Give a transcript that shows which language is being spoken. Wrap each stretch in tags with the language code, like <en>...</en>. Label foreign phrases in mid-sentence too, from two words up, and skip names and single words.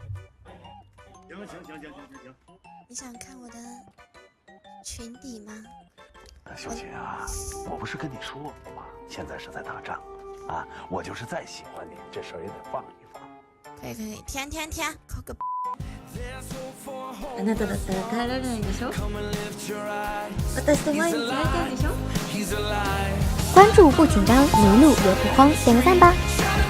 <zh>行。你想看我的裙底吗？小琴啊，我不是跟你说过吗？现在是在打仗，啊，我就是再喜欢你，这事儿也得放一放。可以，甜，扣个。</zh> <ja>あなただったら帰られないでしょ？私と毎日会いたいでしょ？</ja> <zh>关注不紧张，迷路也不慌，点个赞吧。</zh>